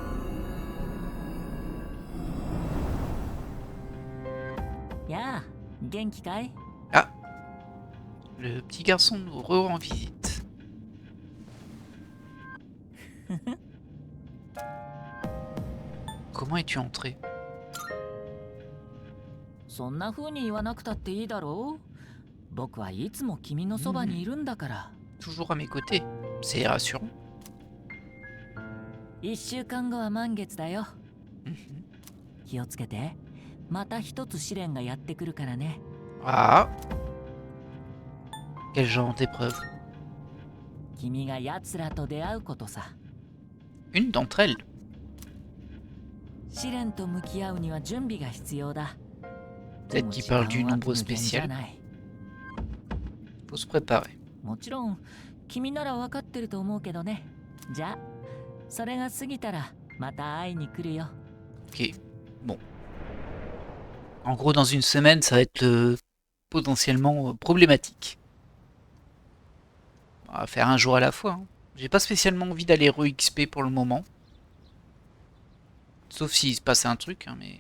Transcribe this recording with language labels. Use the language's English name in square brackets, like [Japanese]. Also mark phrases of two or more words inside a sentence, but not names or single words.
[French] Ah, le petit garçon nous rend visite. Comment es-tu entré? [Japanese] そんな風に言わなくたっていいだろう。僕はいつも君のそばにいるんだから。 [French] Toujours à mes côtés. C'est rassurant. [Japanese] 1 週間後は満月だよ。気をつけて。また一つ試練がやってくるからね。 [French] Ah. Quel genre d'épreuve? [Japanese] 君が奴らと出会うことさ。 [French] Une d'entre elles. [Japanese] 試練と向き合うには準備が必要だ。 [French] Peut-être qu'il parle du nombre spécial. Faut se préparer. [Japanese] もちろん君なら分かってると思うけどね。じゃあそれが過ぎたらまた会いに来るよ。 [French] Ok. Bon. En gros, dans une semaine, ça va être potentiellement problématique. On va faire un jour à la fois. Hein. J'ai pas spécialement envie d'aller re-XP pour le moment. Sauf s'il se passe un truc, hein, mais...